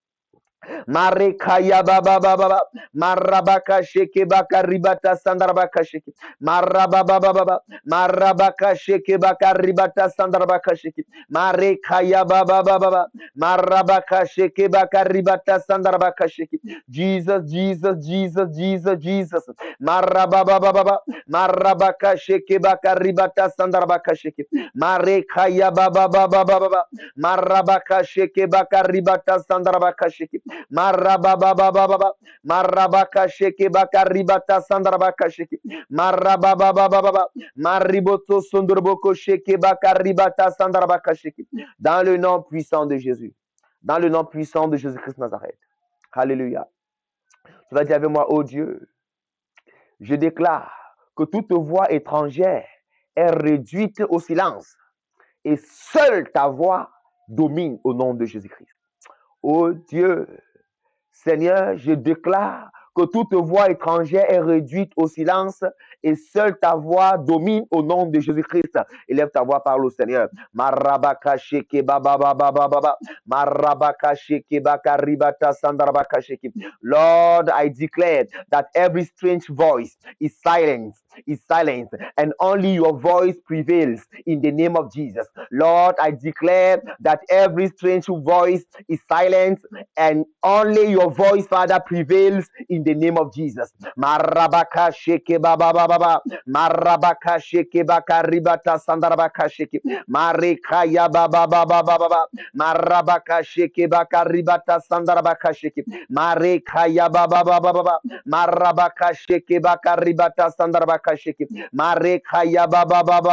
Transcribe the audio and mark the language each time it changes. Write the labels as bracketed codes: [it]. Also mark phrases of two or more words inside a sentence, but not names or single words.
[fr] Marekaya baba baba, marabaka sheke baka ribata sandarabaka sheke, marababa baba, marabaka sheke baka ribata sandarabaka sheke, marekaya baba baba, marabaka sheke baka ribata sandarabaka sheke. Jesus, Jesus, Jesus, Jesus, Jesus. Marababa baba, marabaka sheke baka ribata sandarabaka sheke, marekaya baba baba baba, marabaka sheke baka ribata sandarabaka sheke. Marababa, marabaka sheke baka ribata sandarabaka sheke, marababa, mariboto sondroboko sheke baka ribata sandarabaka sheke. Dans le nom puissant de Jésus, dans le nom puissant de Jésus-Christ Nazareth. Alléluia. Tu vas dire avec moi, oh Dieu, je déclare que toute voix étrangère est réduite au silence et seule ta voix domine au nom de Jésus-Christ. Oh Dieu, Seigneur, je déclare que toute voix étrangère est réduite au silence et seule ta voix domine au nom de Jésus-Christ. Élève ta voix, parle au Seigneur. Marabaka sheke baba baba baba, marabaka sheke baka ribata sandarabaka sheke. [en] Lord, I declare that every strange voice is silent, and only your voice prevails in the name of Jesus. Lord, I declare that every strange voice is silent and only your voice, Father, prevails in the name of Jesus. Marabaka sheke baba baba, marabaka sheke baka ribata sandarabaka sheke, marekaya baba baba baba, marabaka sheke baka ribata sandarabaka sheke, marekaya baba baba baba, marabaka sheke baka ribata sandarabaka sheke, marekaya baba baba